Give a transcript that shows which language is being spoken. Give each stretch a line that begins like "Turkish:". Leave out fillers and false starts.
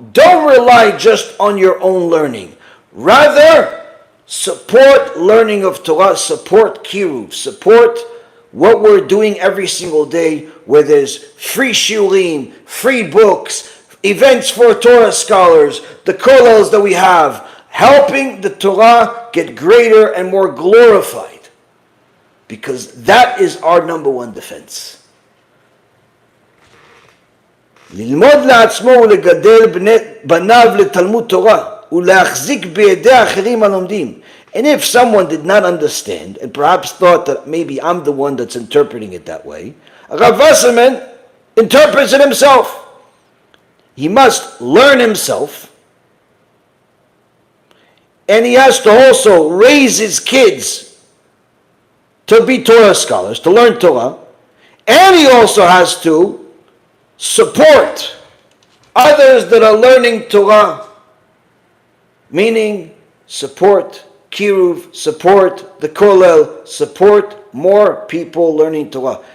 English: Don't rely just on your own learning. Rather, support learning of Torah, support Kiruv, support what we're doing every single day, where there's free shiurim, free books, events for Torah scholars, the kollels that we have, helping the Torah get greater and more glorified. Because that is our number one defense.
Hebrew: ללמוד לעצמו ולגדל בניו לתלמוד תורה ולהחזיק בידי האחרים הלומדים.
English: And if someone did not understand and perhaps thought that maybe I'm the one that's interpreting it that way, Rav Wasserman interprets it himself. He must learn himself, and he has to also raise his kids to be Torah scholars, to learn Torah, and he also has to support others that are learning Torah, meaning support Kiruv, support the Kollel, support more people learning Torah.